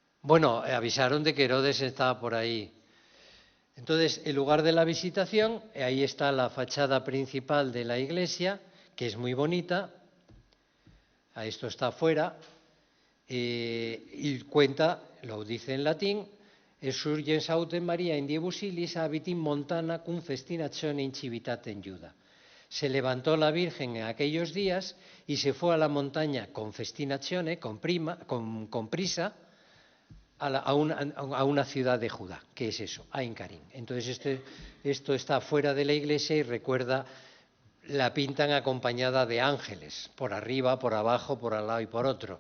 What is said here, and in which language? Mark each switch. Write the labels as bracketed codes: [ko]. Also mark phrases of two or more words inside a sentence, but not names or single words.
[es] Bueno, avisaron de que Herodes estaba por ahí. Entonces, el lugar de la visitación, ahí está la fachada principal de la iglesia, que es muy bonita. Esto está afuera. Y cuenta, lo dice en latín, [la] surgens autem Maria in die busilis habitin montana cum festinatione in civitatem Iuda. [es] Se levantó la Virgen en aquellos días y se fue a la montaña con festinatione, con prisa, a una ciudad de Judá. ¿Qué es eso? Ain Karim. Entonces esto está fuera de la iglesia y recuerda, la pintan acompañada de ángeles, por arriba, por abajo, por al lado y por otro.